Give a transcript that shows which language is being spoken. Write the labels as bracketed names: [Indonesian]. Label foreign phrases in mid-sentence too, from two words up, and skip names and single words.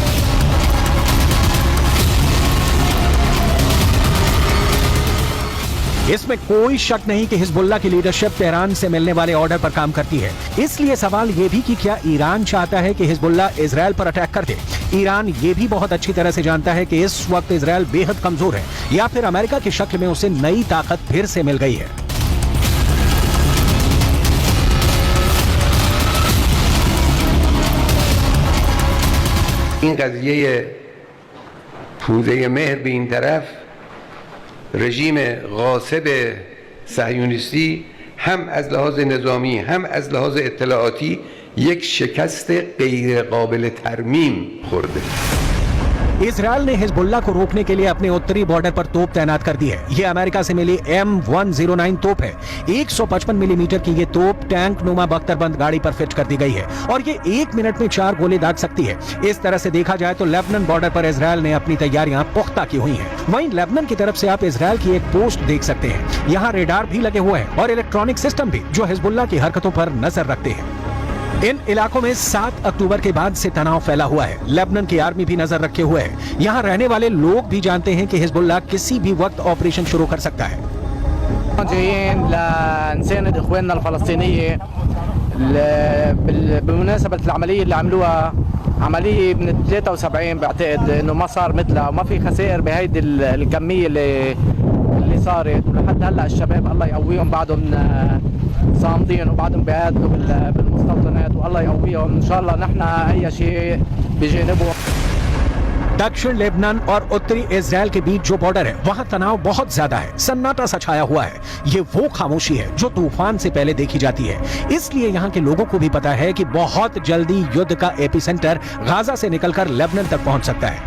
[Hindi] इसमें कोई शक नहीं कि हिजबुल्लाह की लीडरशिप तेहरान से मिलने वाले ऑर्डर पर काम करती है। इसलिए सवाल ये भी कि क्या ईरान चाहता है कि हिजबुल्लाह इजराइल पर अटैक कर दे? ईरान ये भी बहुत अच्छी तरह से जानता है कि इस वक्त इजराइल बेहद कमजोर है या फिर अमेरिका की शक्ल में उसे नई ताकत फिर से मिल गई है। [Persian] این قضیه پوده مهر به این طرف رژیم غاصب صهیونیستی هم از لحاظ نظامی هم از لحاظ اطلاعاتی یک شکست غیر قابل ترمیم خورده. [Hindi] इजराइल ने हिजबुल्लाह को रोकने के लिए अपने उत्तरी बॉर्डर पर तोप तैनात कर दी है। ये अमेरिका से मिली M109 तोप है। 155 मिलीमीटर की ये तोप टैंक नुमा बख्तरबंद गाड़ी पर फिट कर दी गई है और ये 1 मिनट में 4 गोले दाग सकती है। इस तरह से देखा जाए तो लेबनान बॉर्डर पर इजराइल ने अपनी तैयारियां पुख्ता की हुई हैं। वहीं लेबनान की तरफ से आप इजराइल की एक पोस्ट देख सकते हैं। यहाँ रेडार भी लगे हुए हैं और [English] electronic system [Hindi] भी जो हिजबुल्लाह की हरकतों पर नजर रखते हैं। इन इलाकों में 7 अक्टूबर के बाद से तनाव फैला हुआ है। लेबनान की आर्मी भी नजर रखे हुए है। यहाँ रहने वाले लोग भी जानते हैं कि हिजबुल्लाह किसी भी वक्त ऑपरेशन शुरू कर सकता है। [Arabic] جايين لنساند اخواننا الفلسطينيه بمناسبة العملية اللي عملوها عملية من 73 بعتقد انه ما صار مثلها وما في خسائر بهيدي الكمية اللي صارت، ولحد هلا الشباب الله يقويهم بعدهم صامدين وبعدهم بيقاتلوا بالمستوطنات، والله يقويهم ان شاء الله. نحن اي شيء بجانبهم. [Hindi] दक्षिण लेबनान और उत्तरी इजराइल के बीच जो बॉर्डर है वहां तनाव बहुत ज्यादा है, सन्नाटा सा छाया हुआ है। ये वो खामोशी है जो तूफान से पहले देखी जाती है। इसलिए यहाँ के लोगों को भी पता है कि बहुत जल्दी युद्ध का एपिसेंटर गाजा से निकलकर लेबनान तक पहुंच सकता है।